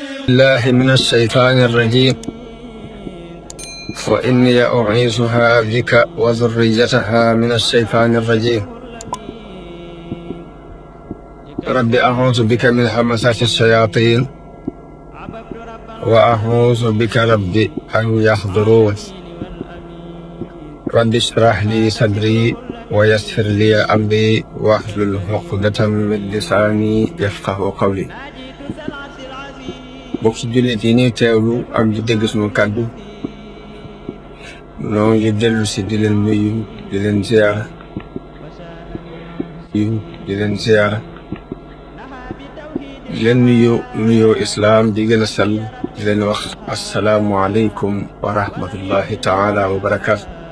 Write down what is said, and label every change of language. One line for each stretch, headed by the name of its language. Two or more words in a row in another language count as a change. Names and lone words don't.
Arabic: الله من الشيطان الرجيم وإني أعيذها بك وذريتها من الشيطان الرجيم رب أعوذ بك من همزات الشياطين وأعوذ بك رب أن يحضرون رب اشرح لي صدري ويسر لي أمري واحلل عقدة من لساني يفقه قولي.
Wolof: bokk jullit yi ñuy teewlu ak di dégg sunu kàddu noo ngi dellu si di leen nuyu di leen ziyaara di leen nuyoo islaam di gën a sell di leen wax
Arabic: السلام عليكم ورحمة الله تعالى وبركاته.